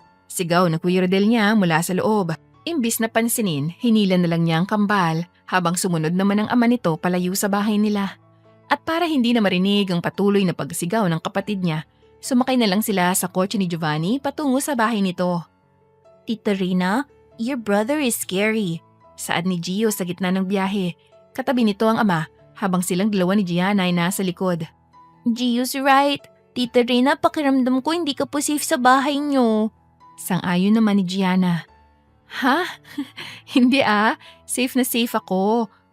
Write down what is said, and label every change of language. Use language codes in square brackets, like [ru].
[tl] Sigaw na Kuya Rodel niya mula sa loob. Imbis na pansinin, hinila na lang niya ang kambal habang sumunod naman ang ama nito palayo sa bahay nila. At para hindi na marinig ang patuloy na pagsigaw ng kapatid niya, sumakay na lang sila sa kotse ni Giovanni patungo sa bahay nito. [en] Tita Rina, your brother is scary. [tl] Saad ni Gio sa gitna ng biyahe. Katabi nito ang ama habang silang dalawa ni Gianna ay nasa likod. [en] Gio's right. [tl] Tita Rina, pakiramdam ko hindi ka po safe sa bahay niyo. Sang-ayon naman ni Gianna. Ha? Hindi safe na safe ako.